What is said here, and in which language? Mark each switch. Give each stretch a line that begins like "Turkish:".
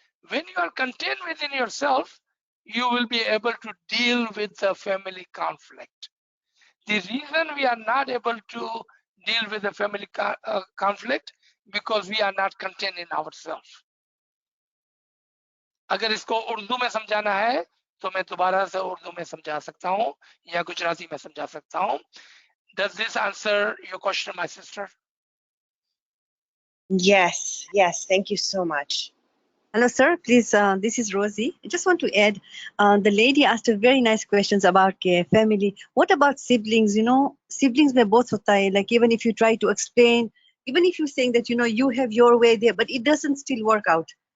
English: When you are content within yourself, you will be able to deal with the family conflict. The reason we are not able to deal with the family conflict because we are not content in ourselves.
Hindi: अगर इसको उर्दू में समझाना है तो मैं दोबारा से उर्दू में समझा सकता हूँ या गुजराती में समझा सकता हूँ.
English: Does this answer your question, my sister? Yes, yes. Thank you so much. Hello, sir. Please, this is Rosie. I just want to add, the lady asked a very nice questions about family. What about siblings? You know, siblings
Hindi: mein both hota hai.
English: Like even if you try to explain, even if you're saying that, you know, you have your way there, but it doesn't still work out.